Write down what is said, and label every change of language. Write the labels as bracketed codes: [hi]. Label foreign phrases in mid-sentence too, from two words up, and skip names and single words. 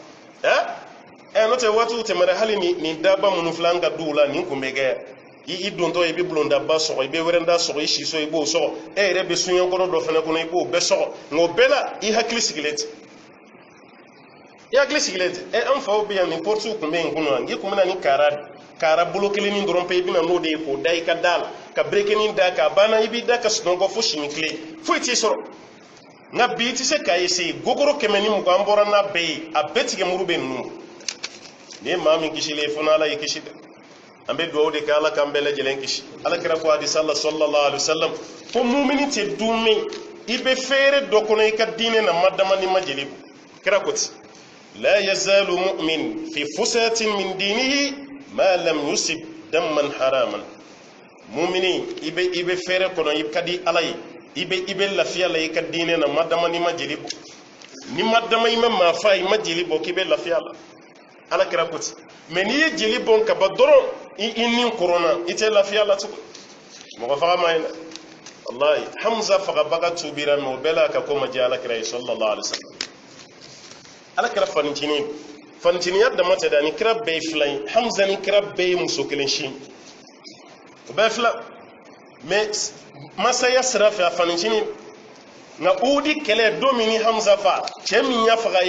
[bm] n'o tɛ waatiw tɛmɛra hali nin daba minnu filɛ an ka duw la nin kun bɛ kɛ i dontɔ i bɛ bulondaba sɔgɔ i bɛ wɛrɛnda sɔgɔ i siso i b'o sɔgɔ e yɛrɛ bɛ suɲɛkɔrɔ dɔ fana kɔnɔ i b'o bɛɛ sɔgɔ nka o bɛɛ la i hakili sigilen tɛ an faw bɛ yan nin pɔrɔtiw kun bɛ yen kunun n k'i kun bɛna ni kaara bolo kelennin dɔrɔn pe i bɛna n'o de ye k'o da i ka da la ka berekenin da k'a banna i b'i da ka sunɔgɔ fo sini tile foyi t'i sɔrɔ nka bi i tɛ se k'a essayer gogoro 120 an bɔra n'a bɛɛ ye a bɛɛ tigɛ muru bɛ ninnu nin ye maa min kisilen fo n'Ala y'i kisi dɛ an bɛ dugawu de kɛ Ala k'an bɛɛ lajɛlen kisi Ala kɛra ko hadisa la [ar] صلى الله عليه وسلم [bm] ko mumini tɛ dun min i bɛ feere dɔ kɔnɔ i ka diinɛ na ma dama ni ma jeli bɔ kɛra ko ten la [ar] يزال مؤمن في فسحة من دينه ما لم يصب دما حراما [bm] mumini i bɛ feere kɔnɔ i ka di Ala ye i bɛ lafiya la i ka diinɛ na ma dama ni ma jeli bɔ ni ma dama i ma maa fa i ma jeli bɔ k'i bɛ lafiya la Ala kɛra ko ten mais n'i ye jeli bɔn ka ban dɔrɔn i nin koronna i tɛ lafiya la tugun mɔgɔ faga ma ye dɛ wallahi Hamza fagabaga tubira mais o bɛɛ la a ka ko ma diya Ala kɛra ye [ar] صلى الله عليه وسلم [bm] Ala kɛra fanitiniya dama tɛ dɛ ni kira bɛɛ ye fila ye Hamza ni kira bɛɛ ye muso kelen sin o bɛɛ fila mais masaya sira fɛ a fanitini nka Uhudi kɛlɛ don min ni Hamza fa cɛ min y'a faga